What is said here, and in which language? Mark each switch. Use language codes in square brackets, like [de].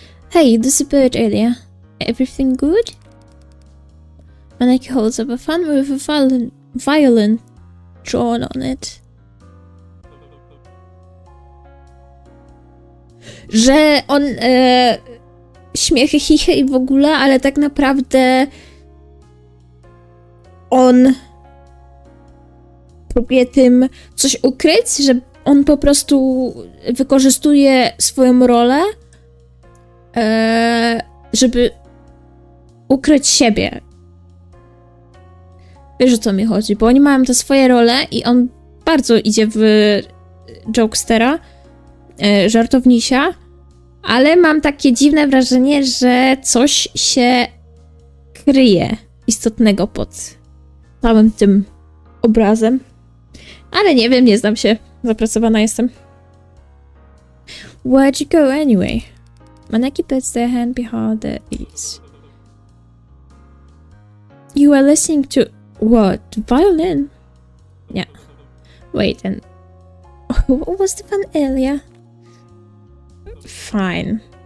[en] Hey, you disappeared earlier. Everything good? Maneki holds up a fan with a violin drawn on it. [pl] Że on śmiechy, chichy i w ogóle, ale tak naprawdę on próbuje tym coś ukryć, że on po prostu wykorzystuje swoją rolę, żeby ukryć siebie. Wiesz, o co mi chodzi, bo oni mają te swoje role i on bardzo idzie w jokestera, żartownisia, ale mam takie dziwne wrażenie, że coś się kryje istotnego pod całym tym obrazem. Ale nie wiem, nie znam się. Zapracowana jestem. [en] Where'd you go anyway? Maneki puts their hand behind their ears. You were listening to what? Violin? Yeah. Wait, and what was the fun earlier? Fine.